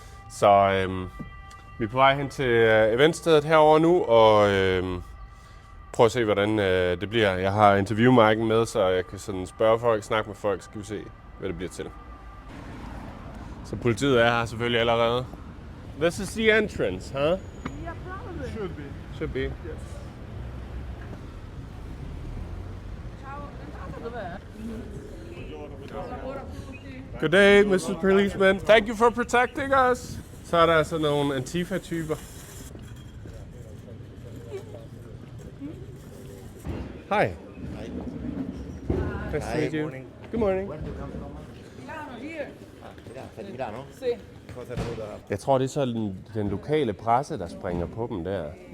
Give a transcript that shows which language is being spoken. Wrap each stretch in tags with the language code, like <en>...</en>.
<da>Så vi er på vej hen til eventstedet herovre nu, og prøve at se, hvordan det bliver. Jeg har interviewmarken med, så jeg kan sådan spørge folk, snakke med folk, skal vi se, hvad det bliver til. Så politiet er her selvfølgelig allerede.</da> <en>This is the entrance, huh? Yeah, probably. Should be. Yes. Good day, Mrs. Policeman. Thank you for protecting us.</en> <da>Så er der sådan nogle Antifa-typer.</da> <en>Hi. Hi. Nice to meet you. Morning. Good morning. Where do you come from? Milano, here. Milano?</en> <it>Sì.</it> <da>Jeg tror, det er så den lokale presse, der springer på dem der.</da>